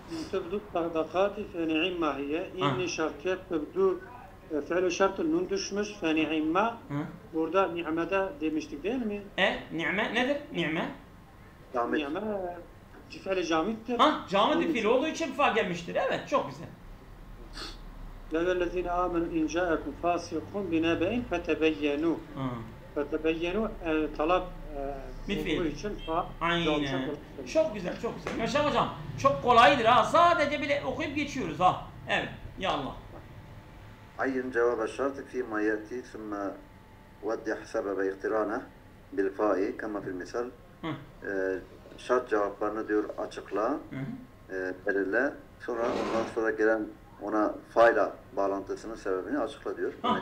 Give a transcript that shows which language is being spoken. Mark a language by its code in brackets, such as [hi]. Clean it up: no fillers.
[ar] Tebdu sadakati fe ni'imma hiye. [tr] İnni şartiyet tebdu fe'lu şartı nun düşmüş fe ni'imma. Burada ni'mede demiştik değil mi? Ni'me nedir? Ni'me? Ni'me fi'li camittir. Camit fiil olduğu için fa gelmiştir. Evet, çok güzel. [ar] لَوَلَّذِينَ آمَنُوا إِنْ جَاءَكُمْ فَاسِقٌ بِنَبَإٍ فَتَبَيَّنُوا فَتَبَيَّنُوا [tr] talep olduğu için fa. Aynen. Çok güzel. Meşal hocam, çok kolaydır ha. Sadece bile okuyup geçiyoruz ha. Evet, ya Allah. [ar] عين جواب الشرط فيما يأتي ثم وضح سبب اقترانه بالفاء كما في المثال. [tr] Şart cevaplarını diyor açıkla, belirle. Sonra ondan sonra gelen ona fayla bağlantısının sebebini açıkla diyor.